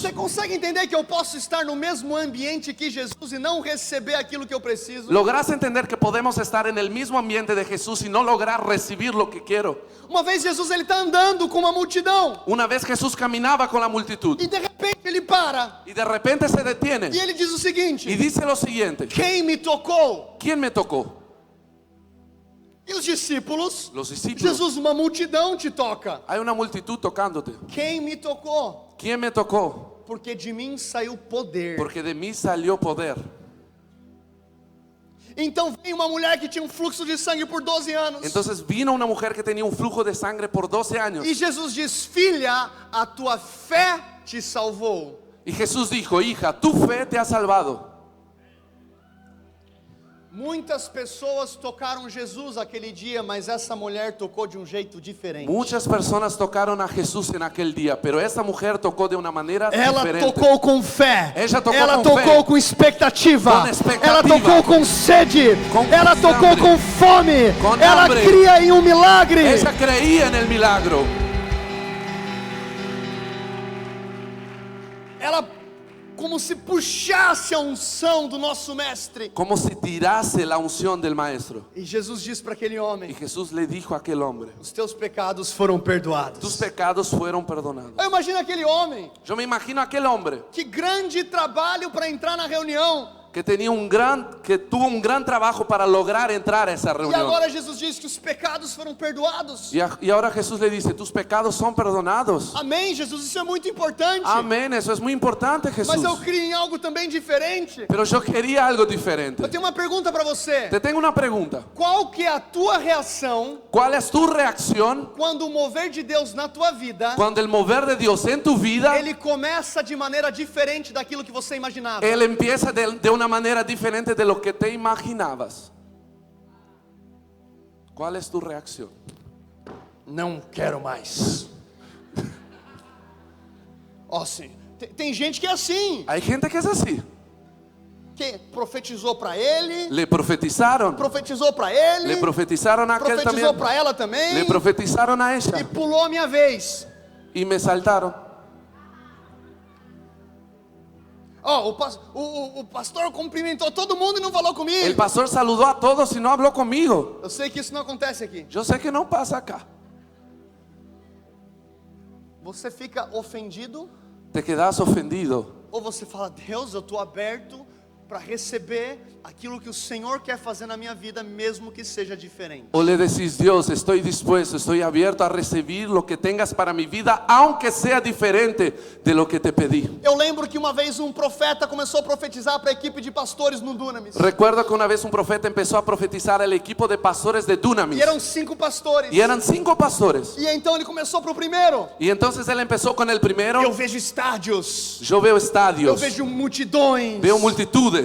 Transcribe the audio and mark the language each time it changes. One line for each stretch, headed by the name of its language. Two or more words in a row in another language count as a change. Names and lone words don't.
Portuguese: Você consegue entender que eu posso estar no mesmo ambiente que Jesus e não receber aquilo que eu preciso?
Spanish: ¿Logras entender que podemos estar en el mismo ambiente de Jesús y no lograr recibir lo que quiero?
Portuguese: Uma vez Jesus ele está andando com uma multidão
Spanish: Una vez Jesús caminaba con la multitud
Portuguese: e de repente ele para
Spanish: y de repente se detiene
Portuguese: e ele diz o seguinte:
Spanish: y dice lo siguiente:
Portuguese: quem me tocou?
Spanish: ¿quién me tocó?
Portuguese: E os discípulos?
Spanish: Los discípulos.
Portuguese: Jesus, uma multidão te toca.
Spanish: Hay una multitud tocándote.
Portuguese: Quem me tocou?
Spanish: ¿Quién me tocó?
Portuguese: Porque de mim saiu poder.
Spanish: Porque de mí salió poder.
Portuguese: Então vem uma mulher que tinha um fluxo de sangue por 12 anos.
Spanish: Entonces vino una mujer que tenía un flujo de sangre por 12 años.
Portuguese: E Jesus diz: filha, a tua fé te salvou.
Spanish: Y Jesús dijo: hija, tu fe te ha salvado.
Portuguese: Muitas pessoas tocaram Jesus aquele dia, mas essa mulher tocou de um jeito diferente.
Spanish: Muchas personas tocaron a Jesús en aquel día, pero esta mujer tocó de una manera
Portuguese: Ela
Spanish: diferente.
Portuguese: tocou com fé. Ela tocou fé. com expectativa. Com expectativa. Ela tocou com sede. Com Ela tocou
Spanish: hambre.
Portuguese: com fome. Com Ela
Spanish: hambre.
Portuguese: cria em um milagre.
Spanish: Ella creía en el milagro.
Portuguese: Ela como se puxasse a unção do nosso mestre.
Spanish: Como si tirase la unción del maestro.
Portuguese: E Jesus diz para aquele
Spanish: Y
Portuguese: homem:
Spanish: Jesús le dijo a aquel hombre:
Portuguese: os teus pecados foram perdoados.
Spanish: tus pecados fueron perdonados.
Portuguese: Eu imagino aquele homem,
Spanish: Yo me imagino a aquel hombre
Portuguese: que grande trabalho para entrar na reunião.
Spanish: que tuvo un gran trabajo para lograr entrar a esa
Portuguese: E
Spanish: reunión.
Portuguese: agora Jesus diz que os pecados foram perdoados.
Spanish: Y ahora Jesús le dice: tus pecados son perdonados.
Portuguese: Amém, Jesus, isso é muito importante.
Spanish: Amén, eso es muy importante, Jesús.
Portuguese: Mas eu creio em algo também diferente.
Spanish: Pero yo quería algo diferente.
Portuguese: Eu tenho uma pergunta para você.
Spanish: Te tengo una pregunta.
Portuguese: Qual que é a tua reação
Spanish: ¿Cuál es tu reacción
Portuguese: quando o mover de Deus na tua vida,
Spanish: cuando el mover de Dios en tu vida,
Portuguese: ele começa de maneira diferente daquilo que você imaginava?
Spanish: Él empieza de una manera diferente de lo que te imaginabas? ¿Cuál es tu reacción?
Portuguese: Não quero mais. Ó, sim. Tem gente que é assim,
Spanish: Hay gente que es así.
Portuguese: que profetizou para ele,
Spanish: Le profetizaron.
Portuguese: profetizou para ele,
Spanish: Le profetizaron a aquel
Portuguese: profetizou
Spanish: también.
Portuguese: para ela também,
Spanish: Le profetizaron a
Portuguese: e
Spanish: ella.
Portuguese: pulou a minha vez.
Spanish: Y me saltaron.
Portuguese: Ó, o pastor cumprimentou todo mundo e não falou
Spanish: El
Portuguese: comigo.
Spanish: pastor saludó a todos y no habló conmigo.
Portuguese: Eu sei que isso não acontece aqui.
Spanish: Yo sé que no pasa acá.
Portuguese: Você fica ofendido
Spanish: Te quedas ofendido.
Portuguese: ou você fala: Deus, eu estou aberto para receber aquilo que o Senhor quer fazer na minha vida, mesmo que seja diferente.
Spanish: O le decís, Dios, estoy dispuesto, estoy abierto a recibir lo que tengas para mi vida, aunque sea diferente de lo que te pedí.
Portuguese: Eu lembro que uma vez um profeta começou a profetizar para a equipe de pastores no Dunamis.
Spanish: Recuerdo que una vez un profeta empezó a profetizar al equipo de pastores de Dunamis.
Portuguese: E eram 5 pastores.
Spanish: Y eran 5 pastores.
Portuguese: E então ele começou para o primeiro.
Spanish: Y entonces él empezó con el primero.
Portuguese: Eu vejo estádios,
Spanish: Yo veo
Portuguese: eu
Spanish: estadios,
Portuguese: vejo multidões.
Spanish: veo multitudes.